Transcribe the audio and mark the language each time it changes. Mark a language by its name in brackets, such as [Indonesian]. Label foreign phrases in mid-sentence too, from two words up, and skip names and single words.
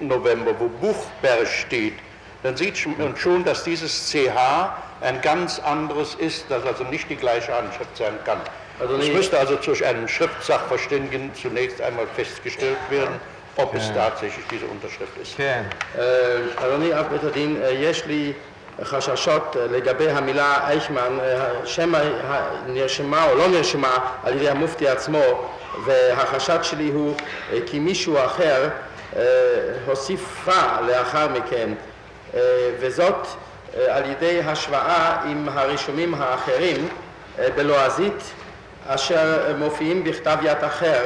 [German] November, wo Buchberg steht, dann sieht man schon, dass dieses CH ein ganz anderes ist, das also nicht die gleiche Handschrift sein kann. Es müsste also durch einen Schriftsachverständigen zunächst einmal festgestellt werden, ob es tatsächlich diese Unterschrift ist. [Hebrew] כן. אדוני אב בית הדין, יש לי חששות לגבי המילה אייכמן, שמא נרשמה או לא נרשמה על ידי המופתי עצמו, והחשד שלי הוא כי מישהו אחר הוסיפה לאחר מכן, וזאת על ידי השוואה עם הרישומים האחרים בלועזית אשר מופיעים בכתב יד אחר.